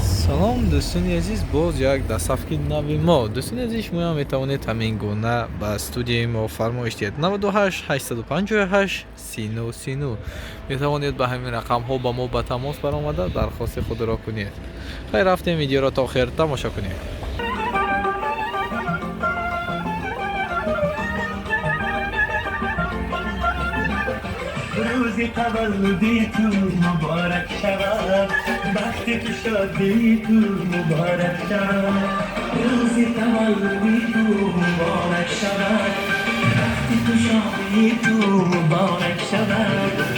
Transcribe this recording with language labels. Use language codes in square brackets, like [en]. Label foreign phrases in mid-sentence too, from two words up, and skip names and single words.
[tg] салом дӯстони азиз, боз як дастсафки нави мо. Дӯстони азиз, шумоям метавонед ҳамин гуна ба студияи мо фармоиш диҳед. 98 858 39 метавонед ба ҳамин рақамҳо ба мо ба тамос баромада дархости худро кунед. хайр, рафтем видеоро то охир тамошо кунед. [fa] روز تولدی تو مبارک شود، وقتی تو شادی تو مبارک شود. روز تولدی تو مبارک شود، وقتی تو شادی تو مبارک شود.